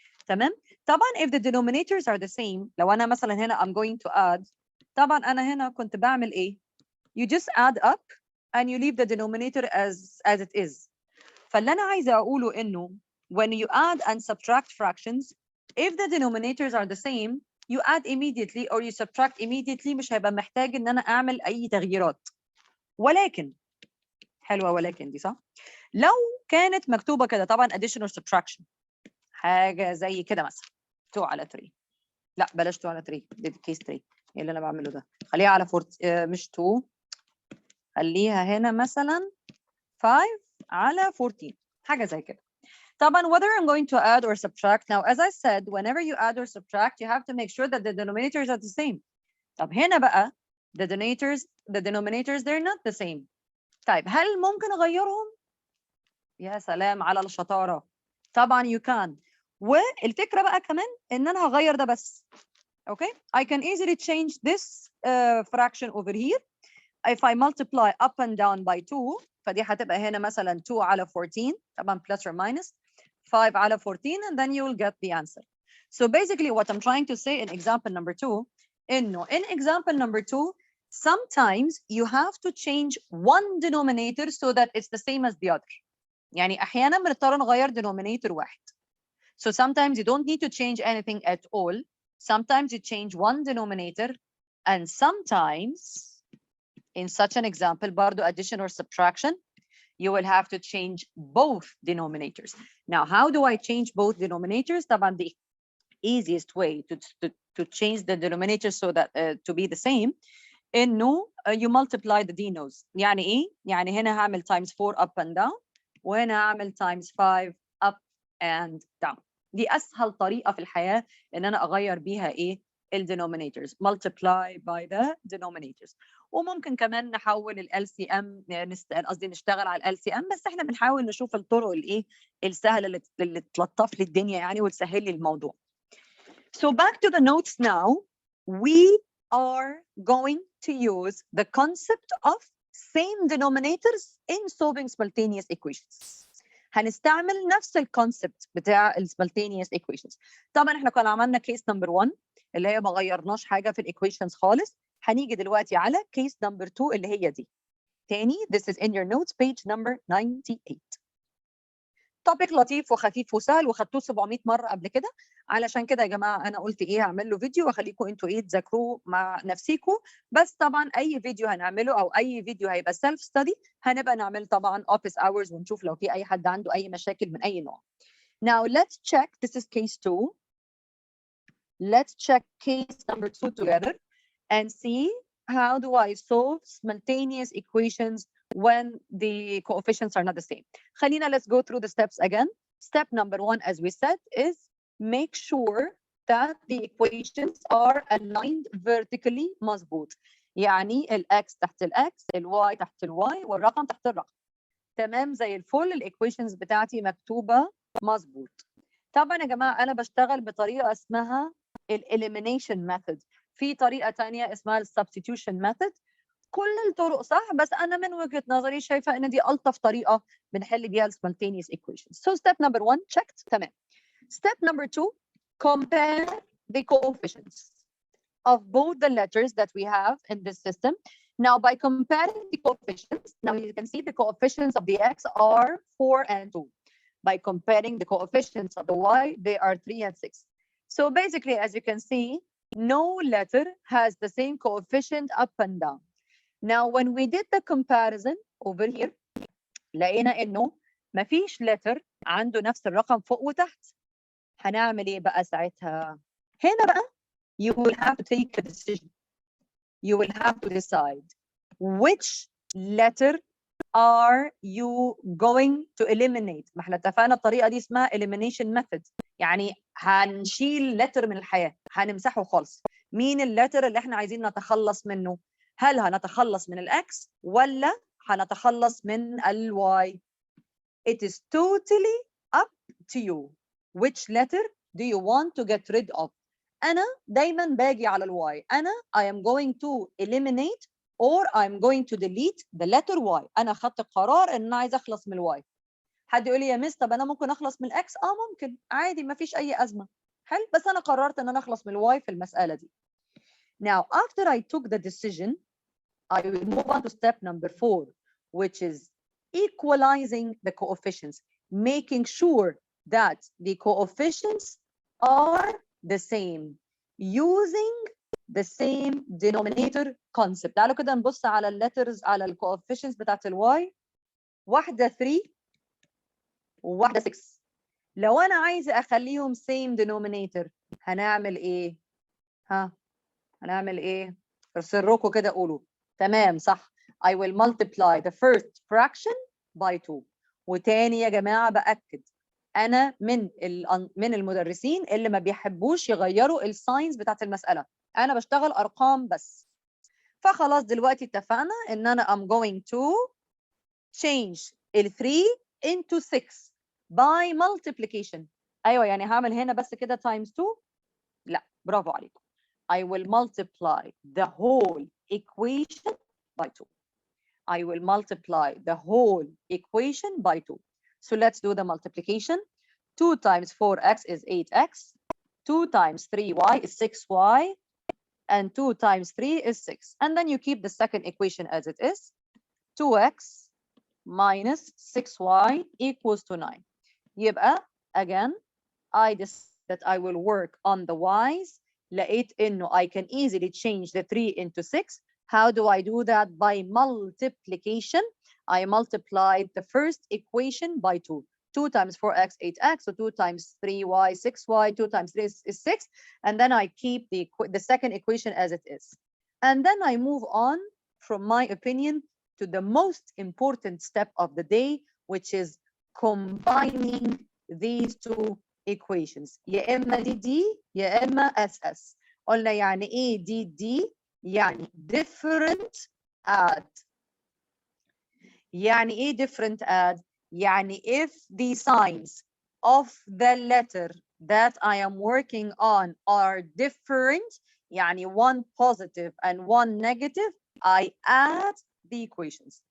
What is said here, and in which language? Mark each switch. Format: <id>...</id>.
<ar>تمام؟ طبعا</ar> <en>if the denominators are the same</en> <ar>لو أنا مثلا هنا</ar> <en>I'm going to add</en> <ar>طبعا أنا هنا كنت بعمل إيه؟</ar> <en>You just add up and you leave the denominator as it is.</en> <ar>فاللي أنا عايزة أقوله إنه</ar> <en>when you add and subtract fractions, if the denominators are the same, you add immediately or you subtract immediately.</en> <ar>مش هيبقى محتاج إن أنا أعمل أي تغييرات. ولكن حلوة ولكن دي صح؟ لو كانت مكتوبة كده طبعا</ar> <en>addition or subtraction</en> <ar>حاجة زي كده مثلا 2 على 3. لا بلاش 2 على 3 دي كيس 3. ايه اللي انا بعمله ده؟ خليها على مش 2 خليها هنا مثلا 5 على 14 حاجه زي كده.</ar> <en>طبعا whether I'm going to add or subtract, now as I said whenever you add or subtract you have to make sure that the denominators are the same.</en> <ar>طب هنا بقى</ar> <en>the denominators they're not the same.</en> <ar>طيب هل ممكن اغيرهم؟ يا سلام على الشطاره.</ar> <en>طبعا you can.</en> <ar>والفكره بقى كمان ان انا هغير ده بس.</ar> <en>Okay, I can easily change this fraction over here. If I multiply up and down by 2</en> <ar>فدي هتبقى هنا مثلا 2 على 14 طبعا</ar> <en>plus or minus</en> <ar>5 على 14</ar> <en>and then you will get the answer. So basically what I'm trying to say in example number 2 إنه in example number 2 sometimes you have to change one denominator so that it's the same as the other.</en> <ar>يعني أحيانا بنضطر نغير denominator واحد.</ar> <en>So sometimes you don't need to change anything at all. Sometimes you change one denominator, and sometimes, in such an example, برضو addition or subtraction, you will have to change both denominators. Now, how do I change both denominators? طبعا the easiest way to change the denominators so that to be the same, إنه you multiply the denos.</en> <ar>يعني إيه؟ يعني هنا هعمل</ar> <en>times 4 up and down,</en> <ar>وهنا هعمل</ar> <en>times 5 up and down.</en> <ar>دي أسهل طريقة في الحياة إن أنا أغير بيها إيه؟ denominators.</ar> <en>Multiply by the denominators.</en> <ar>وممكن كمان نحول ال LCM قصدي نشتغل على ال LCM بس إحنا بنحاول نشوف الطرق الإيه؟ السهلة اللي تلطف لي الدنيا يعني وتسهل لي الموضوع.</ar> <en>So back to the notes now. We are going to use the concept of same denominators in solving simultaneous equations.</en> <ar>هنستعمل نفس الكونسبت بتاع</ar> <en>simultaneous equations.</en> <ar>طبعا احنا كنا عملنا</ar> <en>case number 1</en> <ar>اللي هي ما غيرناش حاجه في الايكويشنز خالص. هنيجي دلوقتي على</ar> <en>case number 2</en> <ar>اللي هي دي.</ar> <en>تاني this is in your notes page number 98.</en> <ar>توبيك لطيف وخفيف وسهل وخدتوه 700 مره قبل كده. علشان كده يا جماعه انا قلت ايه هعمل له فيديو واخليكم انتوا ايه تذاكروه مع نفسيكم. بس طبعا اي فيديو هنعمله او اي فيديو هيبقى سيلف ستدي هنبقى نعمل طبعا اوفيس اورز ونشوف لو في اي حد عنده اي مشاكل من اي نوع.</ar> <en>Now let's check, this is case 2. Let's check case number 2 together and see how do I solve simultaneous equations when the coefficients are not the same. خلينا let's go through the steps again. Step number 1 as we said is make sure that the equations are aligned vertically مظبوط.</en> <ar>يعني الاكس تحت الاكس، الواي تحت الواي، والرقم تحت الرقم. تمام زي الفل. الايكويشنز بتاعتي مكتوبه مظبوط. طبعا يا جماعه انا بشتغل بطريقه اسمها الاليمينيشن ميثود، في طريقه ثانيه اسمها السبستيتيوشن ميثود. كل الطرق صح، بس انا من وجهه نظري شايفه ان دي الطف طريقه بنحل بيها</ar> <en>simultaneous equations. So step number 1 checked. تمام. Step number 2, compare the coefficients of both the letters that we have in this system. Now, by comparing the coefficients, now you can see the coefficients of the x are 4 and 2. By comparing the coefficients of the y, they are 3 and 6. So basically, as you can see, no letter has the same coefficient up and down. Now, when we did the comparison over here,</en> <ar>لقينا إنه مفيش letter عنده نفس الرقم فوق وتحت. هنعمل إيه بقى ساعتها؟ هنا بقى</ar> <en>you will have to take a decision. You will have to decide which letter are you going to eliminate.</en> <ar>ما احنا اتفقنا الطريقه دي اسمها elimination method، يعني هنشيل letter من الحياه، هنمسحه خالص. مين اللتر اللي احنا عايزين نتخلص منه؟ هل هنتخلص من الاكس ولا هنتخلص من الواي؟</ar> <en>It is totally up to you. Which letter do you want to get rid of?</en> <ar>أنا دايما باجي على الواي.</ar> <en>أنا I am going to eliminate or I'm going to delete the letter Y.</en> <ar>أنا خدت قرار إن أنا عايز أخلص من الواي. حد يقول لي يا مس طب أنا ممكن أخلص من الإكس؟ ممكن عادي، ما فيش أي أزمة. حلو، بس أنا قررت إن أنا أخلص من الواي في المسألة دي.</ar> <en>Now after I took the decision, I will move on to step number 4, which is equalizing the coefficients, making sure that the coefficients are the same using the same denominator concept.</en> <ar>تعالوا كده نبص على الليترز، على الكوفيشنتس بتاعت الواي. واحدة 3 وواحدة 6. لو أنا عايزة أخليهم same denominator هنعمل إيه؟ هنعمل إيه؟ ارسلكوا كده قولوا. تمام صح.</ar> <en>I will multiply the first fraction by 2.</en> <ar>وتاني يا جماعة بأكد، أنا من المدرسين اللي ما بيحبوش يغيروا الساينز بتاعت المسألة. أنا بشتغل أرقام بس. فخلاص دلوقتي اتفقنا إن أنا</ar> <en>I'm going to change ال 3 into 6 by multiplication.</en> <ar>أيوة يعني هعمل هنا بس كده</ar> <en>times 2؟</en> <ar>لا، برافو عليكم.</ar> <en>I will multiply the whole equation by 2. I will multiply the whole equation by 2. So let's do the multiplication. 2 times 4x is 8x. 2 times 3y is 6y. And 2 times 3 is 6. And then you keep the second equation as it is. 2x minus 6y equals to 9. يبقى again, I decided that I will work on the y's.</en> <ar>لقيت إنه</ar> <en>I can easily change the 3 into 6. How do I do that? By multiplication. I multiplied the first equation by 2. 2 times 4x, 8x. So 2 times 3y, 6y. 2 times 3 is 6. And then I keep the second equation as it is. And then I move on, from my opinion, to the most important step of the day, which is combining these two equations.</en> <ar>يا إما دي يا إما SS. قلنا يعني إيه دي؟ يعني</ar> <en>different add.</en> <ar>يعني إيه</ar> <en>different add؟ يعني if the signs of the letter that I am working on are different, يعني one positive and one negative, I add the equations.</en>